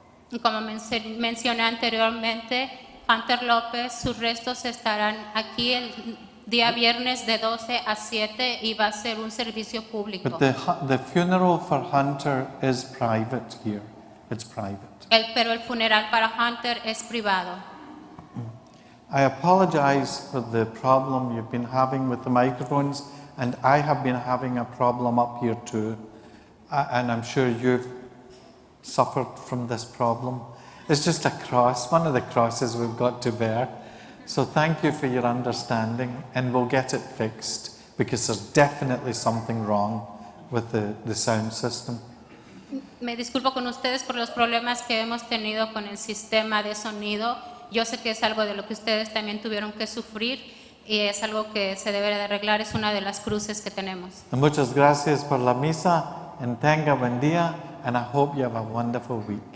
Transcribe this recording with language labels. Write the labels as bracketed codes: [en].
[es] Y como mencioné anteriormente, Hunter López, sus restos estarán aquí el día viernes de 12 a 7 y va a ser un servicio público. [en] But the funeral for Hunter is private here. It's private. [es] Pero el funeral para Hunter es privado. [en] I apologize for the problem you've been having with the microphones, and I have been having a problem up here too. And I'm sure you've suffered from this problem. It's just a cross, one of the crosses we've got to bear. So thank you for your understanding, and we'll get it fixed, because there's definitely something wrong with the sound system. [es] Me disculpo con ustedes por los problemas que hemos tenido con el sistema de sonido. Yo sé que es algo de lo que ustedes también tuvieron que sufrir y es algo que se debe de arreglar, es una de las cruces que tenemos. Muchas gracias por la misa, [en] and [es] tenga buen día, [en] and I hope you have a wonderful week.